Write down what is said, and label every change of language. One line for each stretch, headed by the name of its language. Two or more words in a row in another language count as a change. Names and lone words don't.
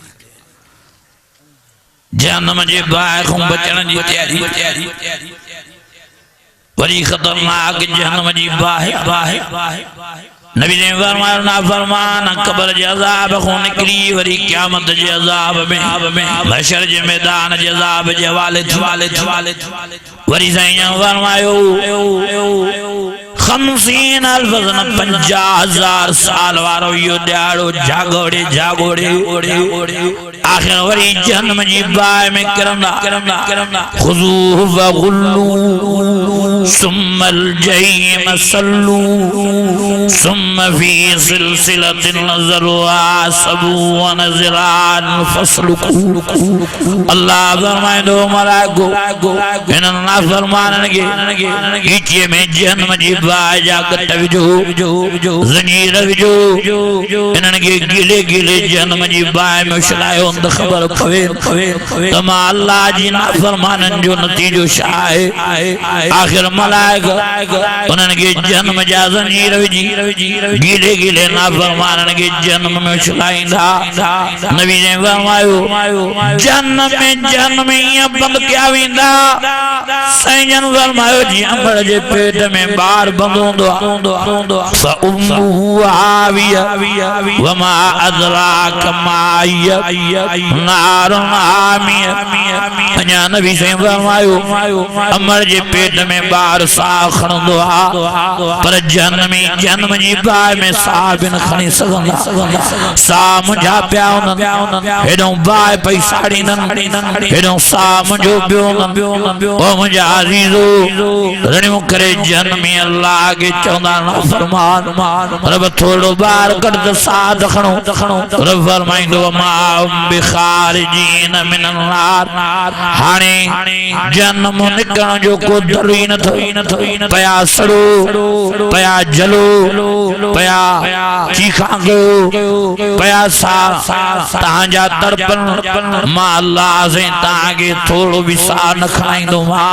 Sindhi: जहन्नम जे बाहि खां बचण जी तैयारी वरी खतरनाक जहन्नम जी बाहि नबी ने फरमाया ना फरमान कब्र जे अज़ाब खां निकरी वरी क़यामत जे अज़ाब में हशर जे मैदान जे अज़ाब जे हवाले थी वरी साईं फरमायो 50,000 साल वारो यो ॾियारो जागोड़े आखिर वरी जहन्नम जी बाहि में किरंदा
Arabic: خذوه وغلوه ثم الجحيم صلوه ثم في سلسلة ذرعها سبعون ذراعا
Sindhi: फस्लुकू अल्लाह फरमाइंदो मलाइको हिननि नाफ़रमाननि खे हीचीअ में जहन्नम जी बाहि जा कट विझो ज़ंजीर विझो हिननि खे गीले जहन्नम जी बाहि में उछलायो त ख़बर पवे त मां अल्लाह जी नाफ़रमाननि जो नतीजो छा आहे आखिर मलाइका उन्हनि खे जहन्नम जा ज़ंजीर विझी गीले नाफ़रमाननि खे जहन्नम में उछलाईंदा नबी ने फरमायो जहन्नम में ईअं बंदि कया वेंदा साईं जन फरमायो जीअं अंबड़ जे पेट में ॿार बंदि हूंदो आहे
Arabic: فأمه هاوية وما أدراك ما هي نار
Sindhi: हामिया अञा नबी साईं फरमायो अंबड़ जे पेट में ॿार साह खणंदो आहे पर जहन्नम जी बाहि में साह बि न खणी सघंदा साह मुंहिंजा पिया हूंदनि हेॾो बाहि पई साड़ींदनि हेॾो साह मुंहिंजो पियो हूंदनि ओ मुंहिंजा अज़ीज़ो रणियूं करे जहन्नमी अल्लाह खे चवंदा नाफ़रमान रब थोरो ॿार कढ त साह त खणो रब फरमाईंदो मा
Arabic: بخارجين من النار
Sindhi: हाणे जहन्नम निकरण जो को दर ई नथो पया सड़ो पया जलो पया चीखां कयो पया साह तव्हांजा तड़पन मां अल्लाह से तव्हांखे थोरो बि साह न खणाईंदो